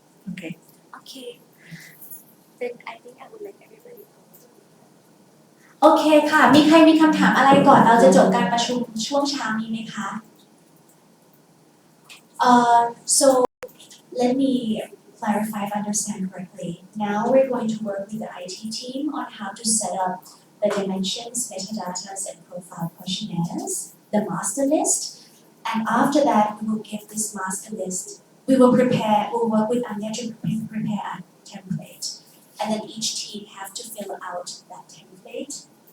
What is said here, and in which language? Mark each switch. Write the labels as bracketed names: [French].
[English] Okay. Okay. Then I think I would like everybody to [Thai] โอเคค่ะมีใครมีคำถามอะไรก่อนเราจะจบการประชุมช่วงเช้านี้ไหมคะ [English] So let me clarify if I understand correctly. Now we're going to work with the IT team on how to set up the dimensions, metadata, and profile questionnaires, the master list, and after that we will give this master list. We'll work with Anya to prepare a template, and then each team have to fill out that template.